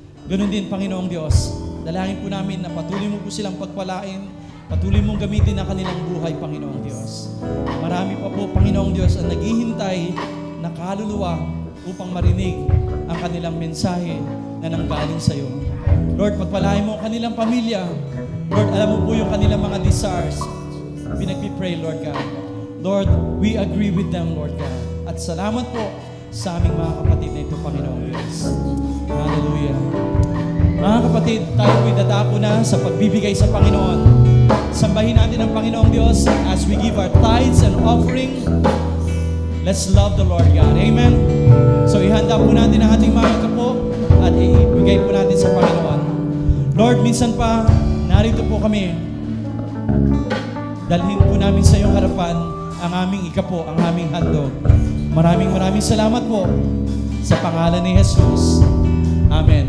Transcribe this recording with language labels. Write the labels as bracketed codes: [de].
[tl] Ganun din, Panginoong Diyos, dalangin po namin na patuloy mo po silang pagpalain, patuloy mong gamitin ang kanilang buhay, Panginoong Diyos. Marami pa po, Panginoong Diyos, ang naghihintay na kaluluwa upang marinig ang kanilang mensahe na nanggaling sa iyo. Lord, pagpalain mo ang kanilang pamilya. Lord, alam mo po yung kanilang mga desires. Pinagpipray, Lord God. [en] Lord, we agree with them, Lord God. [tl] At salamat po sa aming mga kapatid na ito, Panginoong Diyos. Hallelujah. Mga kapatid, tayo po'y dadako na sa pagbibigay sa Panginoon. Sambahin natin ang Panginoong Diyos [en] as we give our tithes and offering. Let's love the Lord God. Amen. [tl] So ihanda po natin ang ating mga kapo at ibigay po natin sa Panginoon. Lord, minsan pa, narito po kami. Dalhin po namin sa iyong harapan ang aming ikapo, ang aming handog. Maraming salamat po sa pangalan ni Jesus. Amen.